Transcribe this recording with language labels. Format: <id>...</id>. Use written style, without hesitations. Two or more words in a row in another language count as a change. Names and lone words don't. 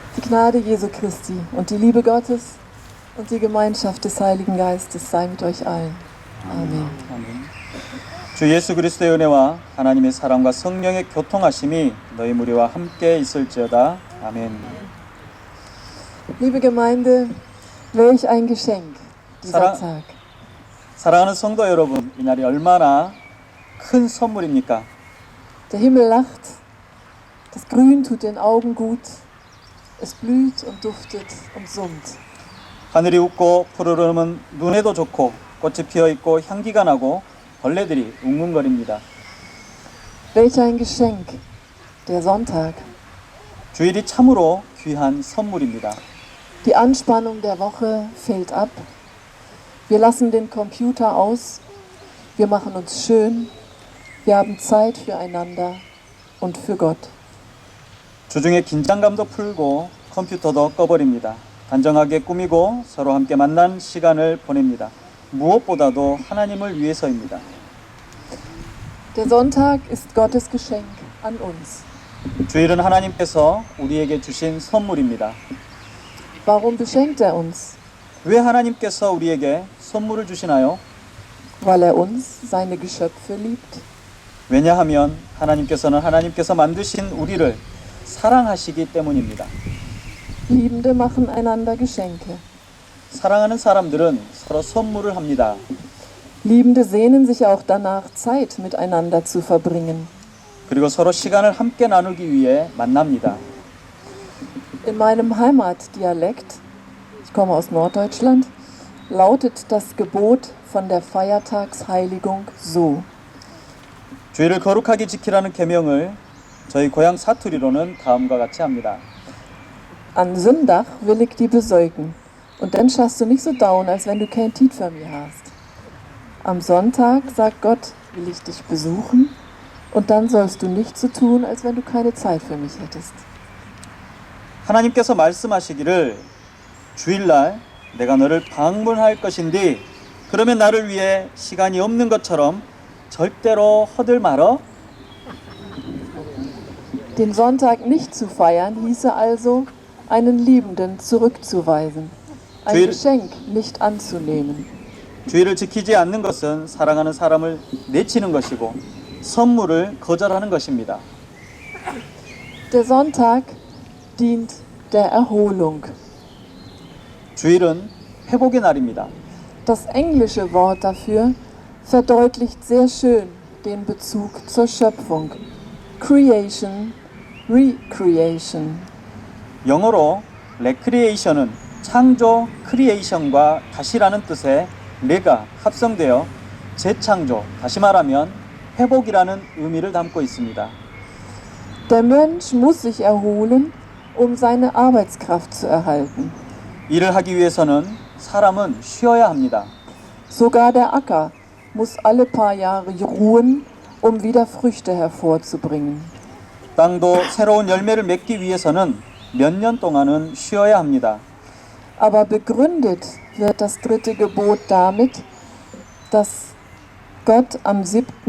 <de>Gnade Jesu Christi und die Liebe Gottes und die Gemeinschaft des Heiligen Geistes sei mit euch allen. Amen.</de> <ko>아멘. 주 예수 그리스도의 은혜와 하나님의 사랑과 성령의 교통하심이 너희 무리와 함께 있을지어다. 아멘.</ko> <de>Liebe Gemeinde, welch ein Geschenk dieser Tag.</de> <ko>사랑하는 성도 여러분, 이날이 얼마나 큰 선물입니까?</ko> <de>Der Himmel lacht, das Grün tut den Augen gut, es blüht und duftet und summt.</de> <ko>하늘이 웃고 푸르름은 눈에도 좋고 꽃이 피어 있고 향기가 나고 벌레들이 웅웅거립니다.</ko> <de>Welch ein Geschenk, der Sonntag.</de> <ko>주일이 참으로 귀한 선물입니다.</ko> <de>Die Anspannung der Woche fällt ab. Wir lassen den Computer aus. Wir machen uns schön. Wir haben Zeit füreinander und für Gott.</de> <ko>주중에 긴장감도 풀고 컴퓨터도 꺼버립니다. 단정하게 꾸미고 서로 함께 만난 시간을 보냅니다. 무엇보다도 하나님을 위해서입니다.</ko> <de>Der Sonntag ist Gottes Geschenk an uns.</de> <ko>주일은 하나님께서 우리에게 주신 선물입니다.</ko> <de>Warum beschenkt er uns?</de> <ko>왜 하나님께서 우리에게 선물을 주시나요?</ko> <de>Weil er uns, seine Geschöpfe, liebt.</de> <ko>왜냐하면 하나님께서는 하나님께서 만드신 우리를 사랑하시기 때문입니다.</ko> <de>Liebende machen einander Geschenke.</de> <ko>사랑하는 사람들은 서로 선물을 합니다.</ko> <de>Liebende sehnen sich auch danach, Zeit miteinander zu verbringen.</de> <ko>그리고 서로 시간을 함께 나누기 위해 만납니다.</ko> <de>In meinem Heimatdialekt, ich komme aus Norddeutschland, lautet das Gebot von der Feiertagsheiligung so.</de> <ko>주일을 거룩하게 지키라는 계명을 저희 고향 사투리로는 다음과 같이 합니다.</ko> <nds>An Sonntag will ich die besäugen und dann schaust du nicht so down, als wenn du kein Tiet für mir hast.</nds> <de>Am Sonntag, sagt Gott, will ich dich besuchen und dann sollst du nicht so tun, als wenn du keine Zeit für mich hättest.</de> <ko>하나님께서 말씀하시기를 주일날 내가 너를 방문할 것인데 그러면 나를 위해 시간이 없는 것처럼 절대로 허들 말어.</ko> <de>Den Sonntag nicht zu feiern, hieße also, einen Liebenden zurückzuweisen, ein Geschenk nicht anzunehmen.</de> <ko>주일을 지키지 않는 것은 사랑하는 사람을 내치는 것이고 선물을 거절하는 것입니다.</ko> <de>Der Sonntag dient der Erholung.</de> <ko>주일은 회복의 날입니다.</ko> <de>Das englische Wort dafür verdeutlicht sehr schön den Bezug zur Schöpfung. Creation, Recreation.</de> <ko>영어로 recreation은 창조, creation과 다시라는 뜻의 레가 합성되어 재창조, 다시 말하면 회복이라는 의미를 담고 있습니다.</ko> <de>Der Mensch muss sich erholen, um seine Arbeitskraft zu erhalten.</de> <ko>일을 하기 위해서는 사람은 쉬어야 합니다.</ko> <de>Sogar der Acker muss alle paar Jahre ruhen, um wieder Früchte hervorzubringen.</de> <ko>땅도 새로운 열매를 맺기 위해서는 몇 년 동안은 쉬어야 합니다.</ko> <de>Aber begründet wird das dritte Gebot damit, dass Gott am 7.</de>